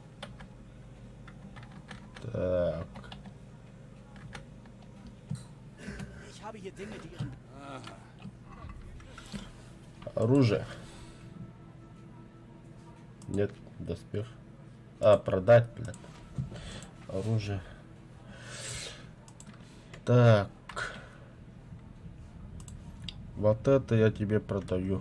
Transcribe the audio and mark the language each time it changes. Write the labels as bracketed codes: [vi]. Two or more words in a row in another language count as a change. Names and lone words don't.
[ru] Так. [de] hier Dinge, die ihren... [ru] Оружие. Нет, доспех. А, продать, блядь. Оружие. Так. Вот это я тебе продаю.